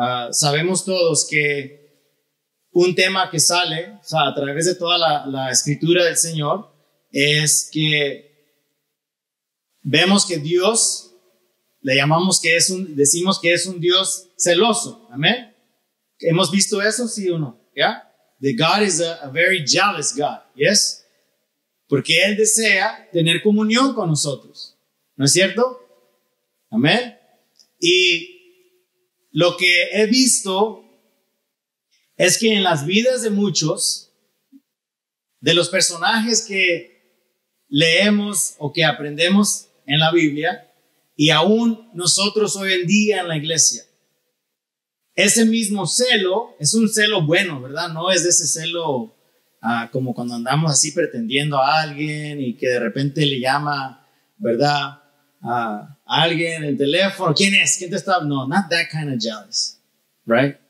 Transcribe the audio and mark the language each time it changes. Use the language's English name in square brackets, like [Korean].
[Spanish] Sabemos todos que un tema que sale, o sea, a través de toda la Escritura del Señor, es que vemos que Dios, decimos que es un Dios celoso. Amén. ¿Hemos visto eso, sí o no? ¿Ya? [English] The God is a very jealous God. Yes. [Spanish] Porque Él desea tener comunión con nosotros. ¿No es cierto? Amén. Y lo que he visto es que en las vidas de muchos, de los personajes que leemos o que aprendemos en la Biblia, y aún nosotros hoy en día en la iglesia, ese mismo celo es un celo bueno, ¿verdad? No es de ese celo como cuando andamos así pretendiendo a alguien y que de repente le llama, ¿verdad? A alguien en el teléfono. ¿Quién es? ¿Quién te está? [English] No, not that kind of jealous, right?